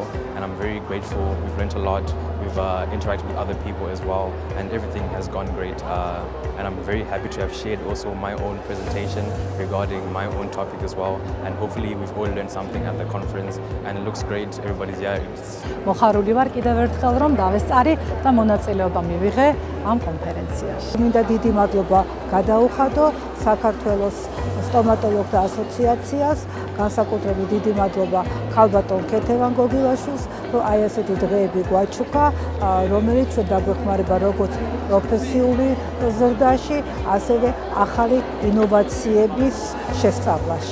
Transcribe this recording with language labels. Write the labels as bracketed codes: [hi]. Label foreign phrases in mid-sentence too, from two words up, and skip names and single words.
[en] And I'm very grateful. We've learned a lot. We've interacted with other people as well, and everything has gone great. And I'm very happy to have shared also my own presentation regarding my own topic as well, and hopefully we've all learned something at the conference, and it looks great. Everybody's here. [ka] მოხარული ვარ კიდევ ერთხელ რომ დავესწარი და მონაწილეობა მივიღე ამ კონფერენციაში. მინდა დიდი მადლობა გადაუხადო საქართველოს სტომატოლოგთა ასოციაციას, განსაკუთრებით დიდი მადლობა ქალბატონ ქეთევან გოგილაშვილს, რომ აი ესეთი დღეები გვაჩუქა, რომელიც ჩვენ დაგვეხმარება როგორც პროფესიული ზრდაში, ასევე ახალი ინოვაციების შესწავლაში.